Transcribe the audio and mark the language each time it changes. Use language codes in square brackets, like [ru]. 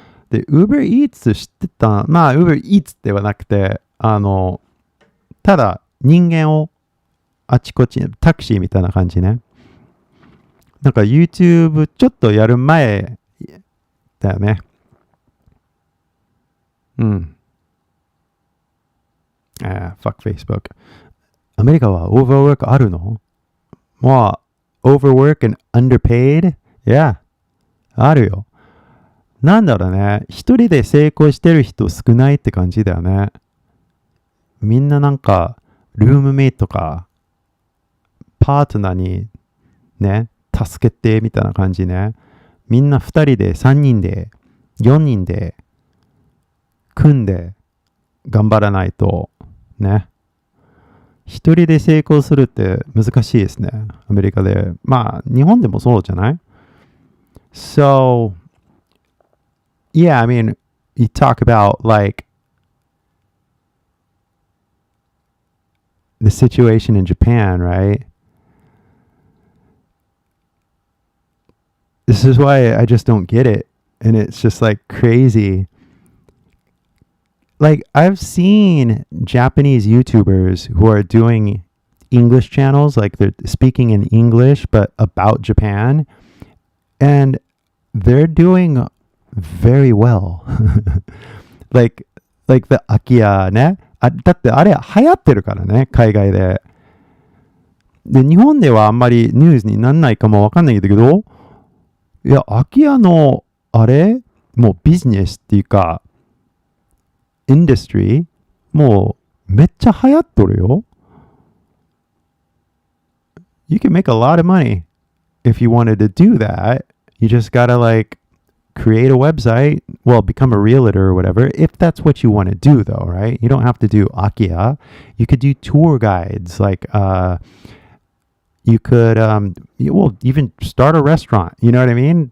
[ja] で、Uber Eats 知ってた？まあ、Uber Eats ではなくて、ただ人間をあちこち、タクシーみたいな感じね。なんか YouTube ちょっとやる前だよね。うん。 [en] fuck Facebook。 [ja] アメリカは overwork あるの？ [en] まあ、overwork and underpaid? [ja] Yeah, あるよ。なんだろうね。一人で成功してる人少ないって感じだよね。みんななんか、ルームメイトか、パートナーにね、助けてみたいな感じね。みんな二人で、三人で、四人で、組んで、頑張らないと、ね。一人で成功するって難しいですね。アメリカで。まあ、日本でもそうじゃない？ [en] So, yeah, I mean, you talk about like the situation in Japan, right? This is why I just don't get it. And it's just like crazy. Like, I've seen Japanese YouTubers who are doing English channels, like they're speaking in English, but about Japan. And they're doing very well. like the Akia [ja] ね。だってあれ流行ってるからね、海外で。で、日本ではあんまりニュースになんないかもわかんないんだけど、いや、空き家の、あれもうビジネスっていうか、インダストリーもうめっちゃ流行っとるよ。 [en] You can make a lot of money if you wanted to do that. You just gotta like create a website, well, become a realtor or whatever, if that's what you want to do though, right? You don't have to do Akia. You could do tour guides, like you could well, even start a restaurant, you know what I mean?